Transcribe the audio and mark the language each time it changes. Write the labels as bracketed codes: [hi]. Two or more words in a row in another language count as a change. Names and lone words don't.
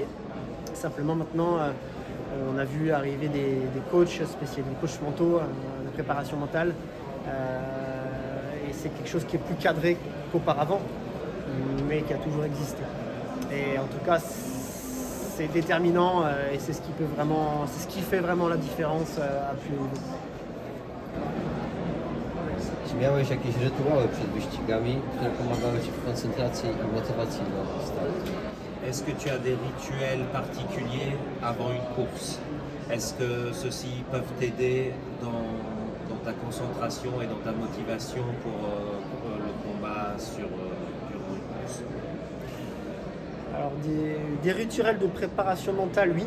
[fr] Simplement maintenant, on a vu arriver des coachs spécialisés, des coachs mentaux de préparation mentale. Et c'est quelque chose qui est plus cadré qu'auparavant, mais qui a toujours existé. Et en tout cas, c'est déterminant et c'est ce qui fait vraiment la différence à plus haut niveau. [pl] Czy miałeś jakieś rytuały przed wyścigami, które pomagały Ci w koncentracji i motywacji na start? [fr] Est-ce que tu as des rituels particuliers avant une course? Est-ce que ceux-ci peuvent t'aider dans ta concentration et dans ta motivation pour le combat durant une course? Alors des rituels de préparation mentale, oui.